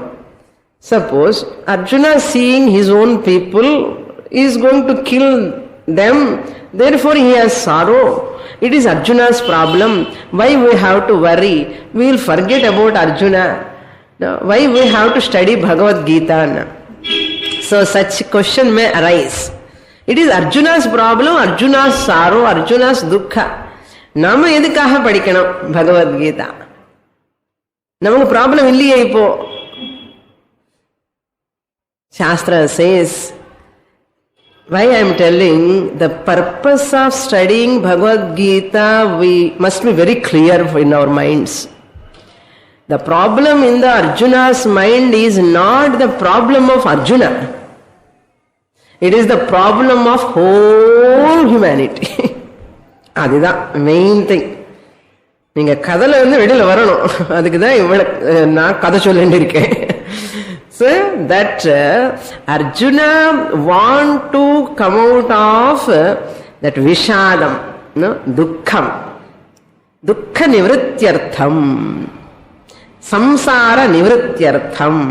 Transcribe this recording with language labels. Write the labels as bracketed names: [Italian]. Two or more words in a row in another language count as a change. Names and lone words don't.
[English] Suppose Arjuna seeing his own people is going to kill them, therefore he has sorrow. It is Arjuna's problem. Why we have to worry? We will forget about Arjuna. Why we have to study Bhagavad Gita? So such question may arise. It is Arjuna's problem, Arjuna's sorrow, Arjuna's dukkha. [Tamil] நாம எதுக்காக படிக்கணும் Bhagavad Gita. நமக்கு problem இல்லையே இப்போ. [English] Shastra says, why I am telling, the purpose of studying Bhagavad Gita, we must be very clear in our minds. The problem in the Arjuna's mind is not the problem of Arjuna. It is the problem of whole humanity. [Tamil] அதுதான் [English] main thing. [Tamil] நீங்க கதையில வெளியில வரணும். அதுக்குதான் இவ்வளவு நான் கதை சொல்லிட்டு இருக்கேன். [English] So that Arjuna want to come out of that Vishadam, no, [Sanskrit] Dukkham, Dukkha Nivrityartham, Samsara Nivrityartham.